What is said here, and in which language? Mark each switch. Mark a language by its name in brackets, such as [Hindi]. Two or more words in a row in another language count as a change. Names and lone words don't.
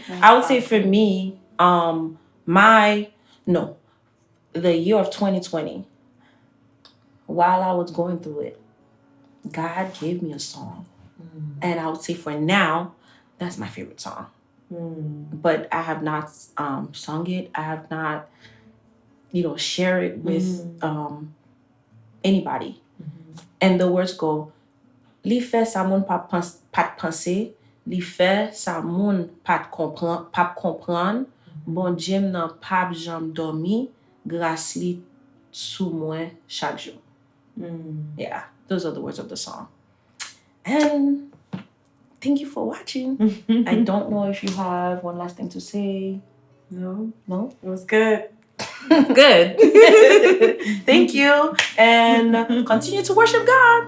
[English] I would say for me, the year of 2020, while I was going through it, God gave me a song. And I would say for now, that's my favorite song. But I have not sung it. I have not, share it with anybody. And the words go, [Haitian Creole] li fè sa moun pat panse, li fè sa moun pat kompran, bon Djem nan pap jam dormi, grâce li sou mwen chaque jour. [English] Yeah, those are the words of the song. And thank you for watching. I don't know if you have one last thing to say. No? No? It was good. Good. Thank you. And continue to worship God.